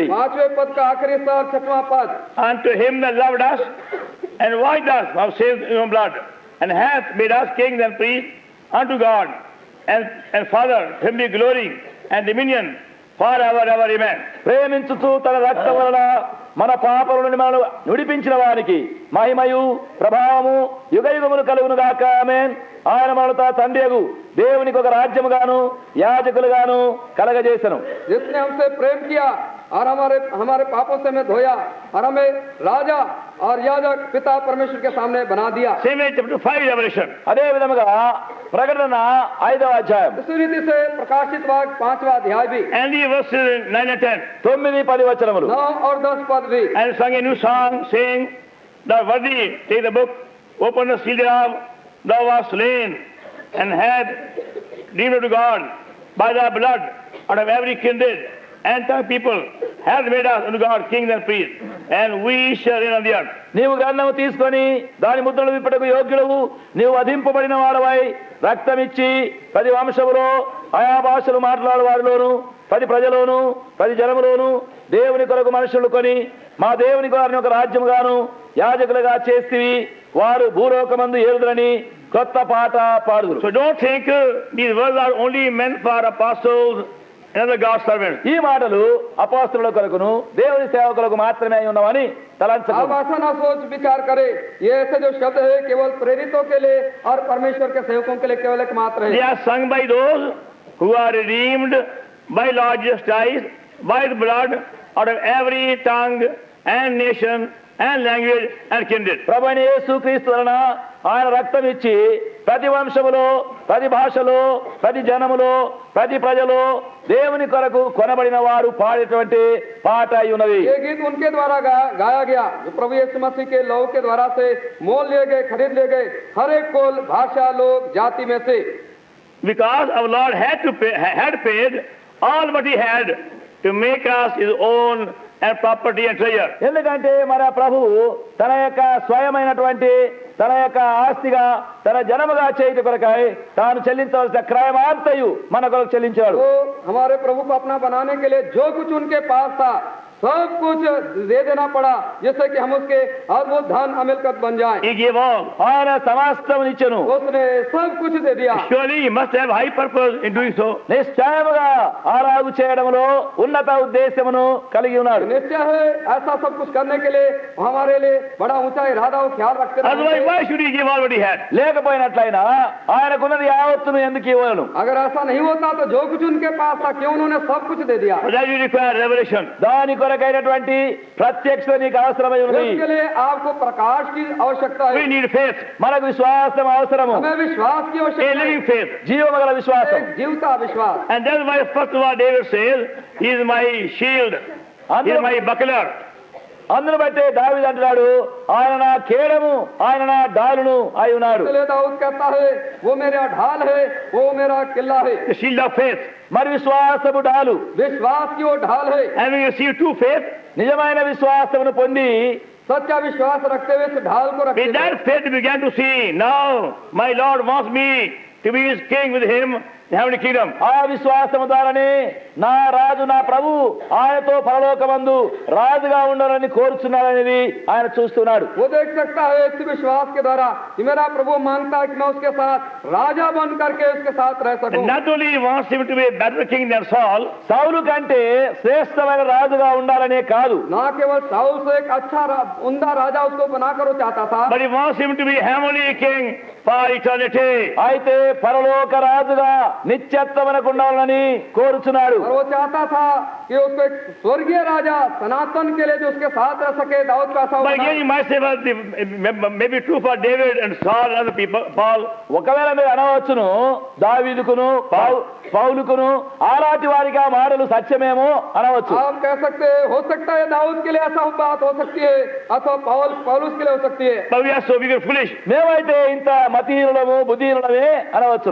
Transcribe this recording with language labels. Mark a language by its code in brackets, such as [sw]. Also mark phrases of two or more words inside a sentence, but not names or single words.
[hi] 5वें पद का आखिरी स्वर 6वां पद। [en] Unto him that loved us and washed us of sins in his blood, and hath made us kings and priests unto God and Father, him be glory and dominion forever ever, amen. [te] ప్రేమించుతూ తన రక్తం వలన మన పాపల నుండి మనల్ని విడిపించిన వారికి మహిమయు ప్రభావము యుగయుగములు కలుగును గాక, ఆమేన్. ఆయన మనల్ని తన తండ్రియగు దేవునికి ఒక రాజ్యముగాను యాజకులుగాను కలగజేసెను. [hi] जिसने हमसे प्रेम किया और हमारे पापों से हमें धोया और हमें राजा और याजक पिता परमेश्वर के सामने बना दिया। [en] Same way chapter 5 Revelation. [te] అదే విధముగా ప్రకటన 5వ అధ్యాయం [hi] इसी रीति से प्रकाशित वाक्य 5वां अध्याय भी [en] And the verses 9 and 10. [te] 9-10 వచనములు. [hi] 9 और 10 पद भी। [en] And sung a new song, saying, Thou worthy, take the book, open the seal thereof, thou wast slain, and had redeemed unto God by thy blood out of every kindred and tongue people, hath made us unto God kings and priests, and we shall reign on the earth. [te] నీవు గ్రంథము తీసుకొని దాని ముద్రలు విప్పటకు యోగ్యుడవు, నీవు వధింపబడిన వాడవై రక్తమిచ్చి 10 వంశములో ఆయా భాషలు మాట్లాడు వారిలోను 10 ప్రజలోను 10 జనములోను దేవుని కొరకు మనుషులు కొని మా దేవుని వారిని ఒక రాజ్యముగాను యాజకులుగా చేస్తివి, వారు భూలోకమందు ఏలుదురని కొత్త పాట పాడుదురు. [en] So don't think these words are only meant for apostles and other God's servants. [te] ఈ మాటలు అపోస్తలుల కొరకును దేవుని సేవకులకు మాత్రమే అయి ఉన్నవని తలంచకు. [hi] आप ऐसा ना सोच विचार करे ये ऐसे जो शब्द है केवल प्रेरितों के लिए और परमेश्वर के सेवकों के लिए केवल एक मात्र [en] They [hi] है। [en] are sung by those who are redeemed by Lord Jesus Christ, by the blood out of every tongue and nation and language and kindred. [te] ప్రభువైన యేసుక్రీస్తు వలన ఆయన రక్తం ఇచ్చి 10 వంశములో 10 భాషలో 10 జనములో 10 ప్రజలో దేవుని కొరకు కొనబడిన వారు పాడేటువంటి పాట అయి ఉన్నది. [hi] ये गीत उनके द्वारा गाया गया जो प्रभु यीशु मसीह के लहू के द्वारा से मोल लिए गए, खरीद लिए गए, हर एक कुल भाषा लोग जाति में से। [en] Because our Lord had paid all what he had to make us his own and property and treasure. [te] ఎందుకంటే మన ప్రభు తన యొక్క స్వయమైనటువంటి తన యొక్క ఆస్తిగా తన జనముగా చేయుట కొరకై తాను చెల్లించవలసిన క్రయమాంతయు మన కొరకు చెల్లించాడు. [hi] तो हमारे प्रभु को अपना बनाने के लिए जो कुछ उनके पास था सब कुछ दे देना पड़ा जिससे कि हम उसके अद्भुत धन अमिलकत बन जाएं। [en] He gave all. [te] ఆయన సమస్తమునిచ్చెను. [hi] उसने सब कुछ दे दिया। [en] Surely he must have high purpose in doing so. [te] నిశ్చయముగా ఆరాగు చేయడంలో ఉన్నత ఉద్దేశమును కలిగి ఉన్నాడు. [hi] निश्चय है ऐसा सब कुछ करने के लिए हमारे लिए बड़ा ऊंचा इरादा और ख्याल रखते [en] Otherwise, [hi] हैं। [en] why should he give all what he had? [te] లేకపోయినట్లయినా ఆయనకున్నది యావత్తును ఎందుకు ఇవ్వను? [hi] अगर ऐसा नहीं होता तो जो कुछ उनके पास था क्यों उन्होंने सब कुछ दे दिया। [en] For that you require revelation. [te] దాని కొరకైనటువంటి ప్రత్యక్షత నీకు అవసరమై ఉన్నది. [hi] इसके लिए आपको प्रकाश की आवश्यकता [en] We [hi] है। [en] need faith, [te] మనకు విశ్వాసం అవసరము, [hi] हमें विश्वास की [en] a [hi] आवश्यकता [en] living [hi] है, [en] faith. [te] జీవమగల విశ్వాసం. [hi] एक जीवता विश्वास। [en] And that's why first of all David says, he is my shield, he is my buckler. [te] అందును బట్టే దావీదు అంటున్నాడు, ఆయన నా కేడము ఆయన నా డాలును అయి ఉన్నాడు. [hi] इसलिए दाऊद कहता है वो मेरा ढाल है, वो मेरा किला है। [en] The shield of faith. [te] మరి విశ్వాసము డాలు. [hi] विश्वास की वो ढाल है। [en] And we receive true faith. [te] నిజమైన విశ్వాసమును పొంది [hi] सच्चा विश्वास रखते हुए इस ढाल को रखते [en] With that faith we began to see, now my Lord wants me to be his king with him in the heavenly kingdom. [te] ఆ విశ్వాసము ద్వారానే నా రాజు నా ప్రభు ఆయనతో పరలోకమందు రాజుగా ఉండాలని కోరుచున్నాడనేది ఆయన చూస్తున్నాడు. [hi] वो देख सकता है इस विश्वास के द्वारा कि मेरा प्रभु मांगता है कि मैं उसके साथ राजा बन करके उसके साथ रह [en] And [hi] सकूं। [en] not only he wants him to be a better king than Saul, [te] సౌలు కంటే శ్రేష్టమైన రాజుగా ఉండాలనే కాదు, [hi] ना केवल साउल से एक अच्छा उम्दा राजा उसको बनाकर वो चाहता था, [en] but he wants him to be heavenly king for eternity. [te] అయితే పరలోక రాజుగా నిత్యత్వమునకు ఉండాలని కోరుచున్నాడు. [hi] और वो चाहता था कि उसको एक स्वर्गीय राजा सनातन के लिए जो उसके साथ रह सके, दाऊद का ऐसा [en] But [hi] होना। [en] again, you might say, well, maybe true for David and Saul and other people, Paul. [te] ఒకవేళ మీరు అనవచ్చును, దావీదుకును పౌలుకును అలాంటి వారికి ఆ మాటలు సత్యమేమో అనవచ్చు. [hi] आप कह सकते हैं, हो सकता है दाऊद के लिए ऐसा बात हो सकती है, अथवा पौलुस के लिए हो सकती है। [en] But we are so big and foolish. [te] మేమైతే ఇంత మతీయులము బుద్ధిహీనులమే అనవచ్చును.